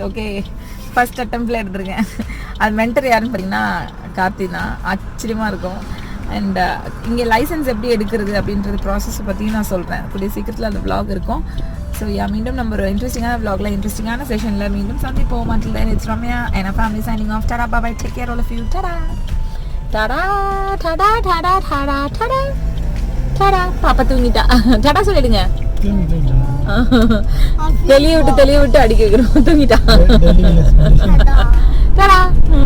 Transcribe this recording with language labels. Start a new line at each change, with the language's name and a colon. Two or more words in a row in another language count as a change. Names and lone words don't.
Tamil: ஓகே,
English: first attempt
Tamil: எடுத்திருக்கேன். அது மென்டர் யாருன்னு பார்த்தீங்கன்னா கார்த்தி தான். ஆச்சரியமாக இருக்கும். அண்ட் இங்கே லைசன்ஸ் எப்படி எடுக்கிறது அப்படின்றது ப்ராசஸை பற்றியும் நான் சொல்கிறேன். கூடிய சீக்கிரத்தில் அந்த vlog இருக்கும். ஸோ மீண்டும் நம்ம ஒரு இன்ட்ரெஸ்டிங்கான vlogல, இன்ட்ரெஸ்டிங்கான செஷனில் மீண்டும் சந்திப்போம்.
English: Until then, it's Ramya and our family signing off. Ta-da, bye-bye, take care all of you. Ta-da, ta-da, ta-da, ta-da, ta-da, ta-da, ta-da.
Tamil: பாப்பா தூங்கிட்டா. ta-da சொல்லிடுங்க. தெளிய விட்டு அடிக்க வைக்கிறோம். தூங்கிட்டா. ta-da.